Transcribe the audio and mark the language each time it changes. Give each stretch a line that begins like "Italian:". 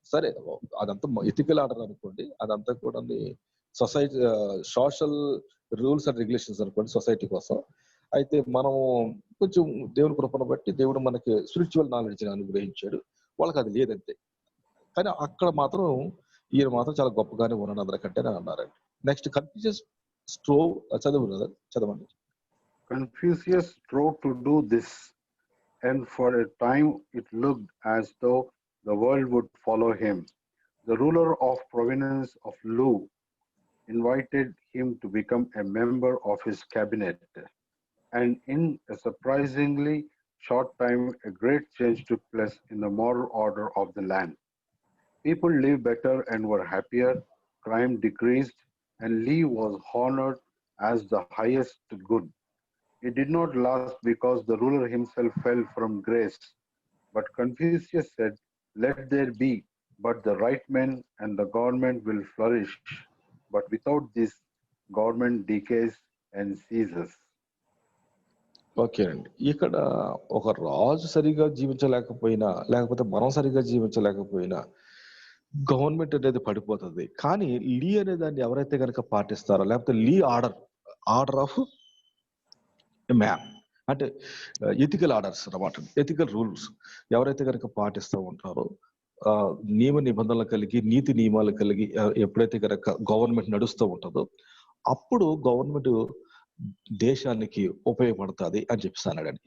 Telugu: సరే, అదంతా ethical order అనుకోండి, అదంతా కూడా society social rules and regulations అనుకోండి సొసైటీ కోసం. అయితే మనం కొంచెం దేవుని కృపను బట్టి దేవుడు మనకి స్పిరిచువల్ నాలెడ్జ్ అనుగ్రహించాడు, వాళ్ళకి అది లేదంతే. కానీ అక్కడ మాత్రం ఈయన మాత్రం చాలా గొప్పగానే ఉన్నాడు అందరికంటే అన్నారండి. నెక్స్ట్ కన్ఫ్యూషియస్ స్ట్రోవ్ చదవండి.
English: Confucius strove to do this, and for a time it looked as though the world would follow him. The ruler of province of Lu invited him to become a member of his cabinet, and in a surprisingly short time, a great change took place in the moral order of the land. People lived better and were happier, crime decreased, and Li was honored as the highest good. It did not last because the ruler himself fell from grace. But Confucius said, "Let there be but the right men, and the government will flourish. But without this, government decays and ceases."
Telugu: Okay అండి. ఇక్కడ ఒక రాజు సరిగా జీవించలేకపోయినా, లేకపోతే మనం సరిగా జీవించలేకపోయినా government అనేది పడిపోతుంది. కానీ లీ అనే దాన్ని ఎవరైతే కనుక పాటిస్తారో, లేకపోతే లీ ఆర్డర్ ఆఫ్ మ్యాన్ అంటే ఎథికల్ ఆర్డర్స్ అన్నమాట, ఎథికల్ రూల్స్ ఎవరైతే కనుక పాటిస్తూ ఉంటారో, నియమ నిబంధనలు కలిగి, నీతి నియమాలు కలిగి ఎప్పుడైతే కనుక గవర్నమెంట్ నడుస్తూ ఉంటుందో, అప్పుడు గవర్నమెంట్ దేశానికి ఉపయోగపడుతుంది అని చెప్పేసి అన్నాడండి.